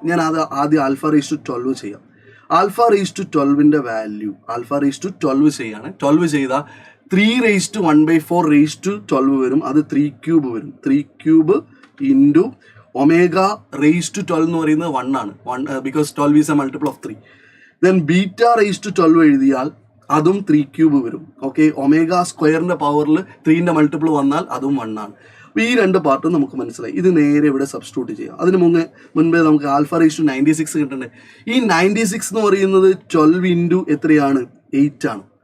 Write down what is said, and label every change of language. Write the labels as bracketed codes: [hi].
[ml] ഞാൻ ആദ്യം alpha rays to 12 ചെയ്യാം. Alpha rays to 12ന്റെ value alpha rays to 12 ചെയ്യാണ്. 12 ചെയ്താൽ 3⁻1/4 റേസ് ടു 12 വരും. അത് 3³ വരും. 3³ × [en] omega raised to 12 എന്ന് പറയുന്നത് 1 ആണ്. 1 because 12 is a multiple of 3. [ml] Then beta raised to 12 എഴുതിയാൽ അതും 3 ക്യൂബ് വരും. ഓക്കെ, ഒമേഗ സ്ക്വയറിന്റെ പവറിൽ 3ന്റെ മൾട്ടിപ്പിൾ വന്നാൽ അതും 1 ആണ്. അപ്പോൾ ഈ രണ്ട് പാർട്ടും നമുക്ക് മനസ്സിലായി. ഇത് നേരെ ഇവിടെ സബ്സ്റ്റിറ്റ്യൂട്ട് ചെയ്യാം. അതിന് മുൻപേ നമുക്ക് ആൽഫ റേസ് ടു 96 കിട്ടണ്ടേ. ഈ 96 എന്ന് പറയുന്നത് 12 ഇൻറ്റു എത്രയാണ്? 8 ആണ്.